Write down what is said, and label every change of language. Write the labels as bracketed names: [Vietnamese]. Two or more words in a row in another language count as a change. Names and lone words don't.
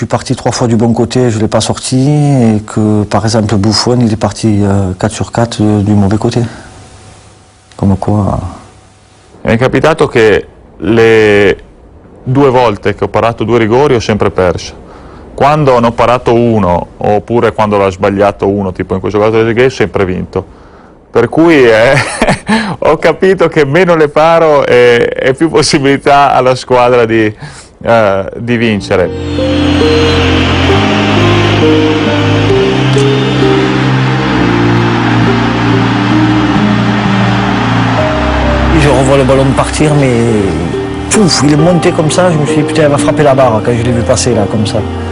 [French] parti 3 fois du bon côté, je ne l'ai pas sorti, et que par exemple Buffon, il est parti 4 sur 4 du mauvais côté. [Italian] Come qua. Mi è capitato che le 2 volte che ho parato 2 rigori ho sempre perso. Quando ne ho parato uno, oppure quando l'ho sbagliato uno, tipo in questo caso del Gay, ho sempre vinto. Per cui ho capito che meno le paro e più possibilità alla squadra di vincere. [French] Je revois le ballon partir, mais pouf, il est monté comme ça, je me suis dit putain, il va frapper la barre quand je l'ai vu passer là, comme ça.